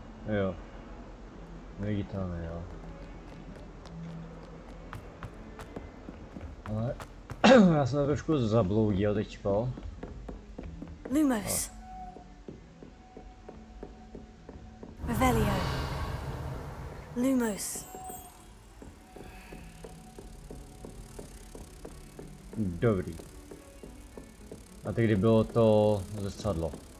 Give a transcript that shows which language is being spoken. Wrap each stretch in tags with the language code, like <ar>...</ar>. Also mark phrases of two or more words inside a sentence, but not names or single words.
<cs>Jo. Neviditelný, jo. Ale já jsem to trošku zabloudil teďko. Lumos. Revelio. Lumos. Dobrý. A teď kdy bylo to zrcadlo.</cs>